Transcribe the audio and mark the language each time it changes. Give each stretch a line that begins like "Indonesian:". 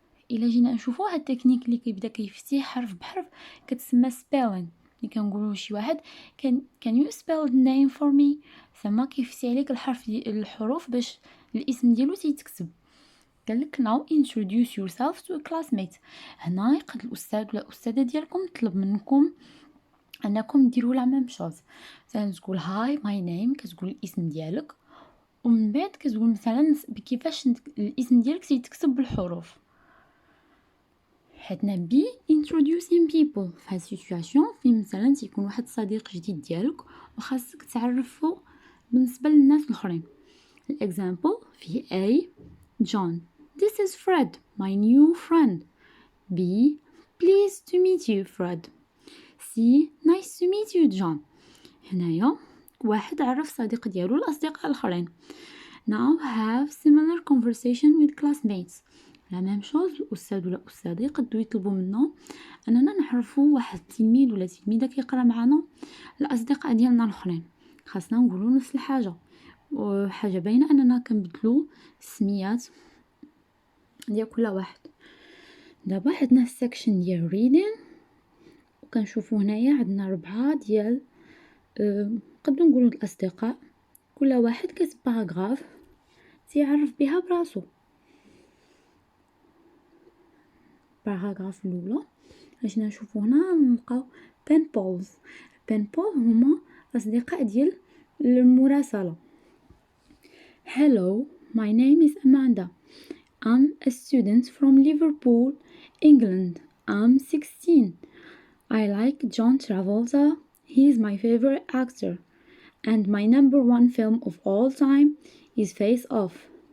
Arabic: الا جينا نشوفو هاد التكنيك اللي كيبدا كيفتي حرف بحرف كتسمى spelling. اللي كنقولوا شي واحد
English: can you spell the name for me،
Arabic: زعما كيفتي عليك الحروف باش الاسم ديالو تيتكتب.
English: قالك now introduce yourself to a classmate.
Arabic: هنا يقد الاستاذ ولا الاستاذه ديالكم طلب منكم انكم ديروا
French: لا ميم شوز.
Arabic: مثلا تقول هاي ماي نيم، كتقول الاسم ديالك، ومن بعد كتقول مثلا كيفاش الاسم ديالك تيتكتب بالحروف. حيتنا بي
English: introducing people
Arabic: في هاد السيتوياسيون فين مثلا تيكون واحد صديق جديد ديالك وخاصك تعرفو بالنسبه للناس الاخرين. الاكزامبل في
English: A John This is Fred, my new friend. B Pleased to meet you, Fred. C Nice to meet you, John.
Arabic: هنايا واحد عرف صديق ديالو الأصدقاء الآخرين.
English: Now have similar conversation with classmates.
French: لا ميم شوز
Arabic: الأستاذ ولا الأستاذة يقدروا يطلبوا منا أننا نعرفوا واحد التلميذ ولا تلميذة كيقرا معنا الأصدقاء ديالنا الآخرين. خاصنا نقولوا نفس الحاجة، وحاجة باينة أننا كنبدلوا السميات ديال كل واحد. دابا عندنا السكشن ديال reading، وكنشوفوا هنايا عندنا 4 ديال نقدروا نقولوا الأصدقاء، كل واحد كتب باراغراف تيعرف بها براسو. باراغراف الاولى اجينا نشوفوا هنا نلقاو بين بولز. بين بول هما اصدقاء ديال المراسله.
English: Hello, my name is Amanda. I'm a student from Liverpool, England. I'm 16. I like John Travolta. He is my favorite actor. And my number 1 film of all time is Face Off.